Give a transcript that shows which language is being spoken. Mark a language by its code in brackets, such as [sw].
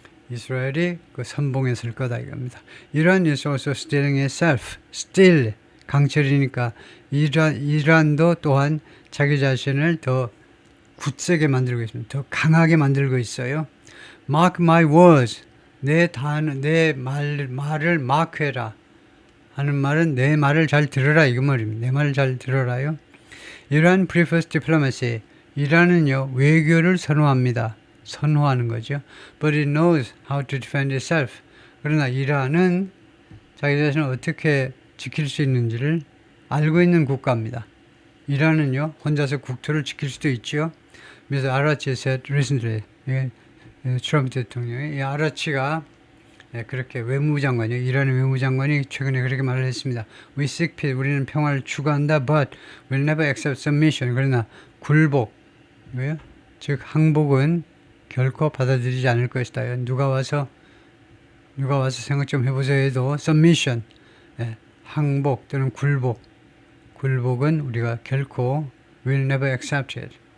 [ko] 이스라엘이 그 선봉에 설 거다 이겁니다. [en] Iran is also steeling itself. [ko] Still 강철이니까 이란도 또한 자기 자신을 더 굳세게 만들고 있습니다. 더 강하게 만들고 있어요. [en] Mark my words. [ko] 내 말을 마크해라. 하는 말은 내 말을 잘 들어라 이거 말입니다. 내 말을 잘 들어라요. [en] Iran prefers diplomacy. [ko] 이란은요 외교를 선호하는 거죠. [en] But it knows how to defend itself. [ko] 그러나 이란은 자기 자신을 어떻게 지킬 수 있는지를 알고 있는 국가입니다. 이란은요 혼자서 국토를 지킬 수도 있죠. 그래서 아라치 [en] said recently, [ko] 트럼프 대통령이 이 아라치가 그렇게 이란의 외무장관이 최근에 그렇게 말을 했습니다. [en] We seek peace, [ko] 우리는 평화를 추구한다, [en] but we'll never accept submission. [ko] 그러나 즉 항복은 결코 받아들이지 않을 것이다. 누가 와서 생각 좀 해보세요 해도 submission, 항복 또는 굴복은 우리가 결코 [en] will never accept it.